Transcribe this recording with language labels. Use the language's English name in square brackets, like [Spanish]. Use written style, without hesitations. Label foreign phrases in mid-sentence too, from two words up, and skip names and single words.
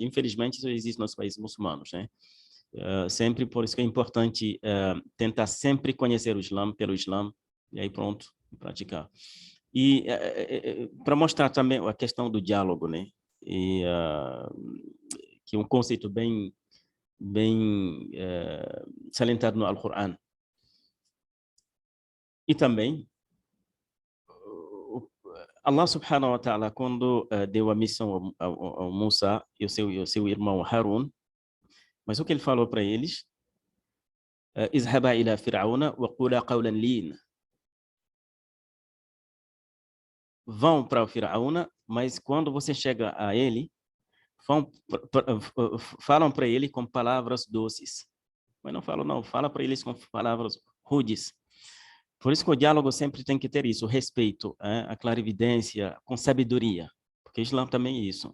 [Portuguese] Infelizmente, isso existe nos países muçulmanos, né? Sempre por isso que é importante tentar sempre conhecer o Islã pelo Islã e aí pronto, praticar. E para mostrar também a questão do diálogo, né? E que é um conceito bem salientado no Alcorão. E também Allah [Arabic] سبحانه وتعالى, [Portuguese] quando deu a missão ao Musa e o seu irmão Harun, mas o que ele falou para eles? [Arabic] اذهبا إلى فرعون وقولا قولا لين. [Portuguese] Vão para o Firaúna, mas quando você chega a ele, falam para ele com palavras doces. Mas não falam, não, fala para eles com palavras rudes. Por isso que o diálogo sempre tem que ter isso, o respeito, a clarividência, com sabedoria, porque o Islã também é isso.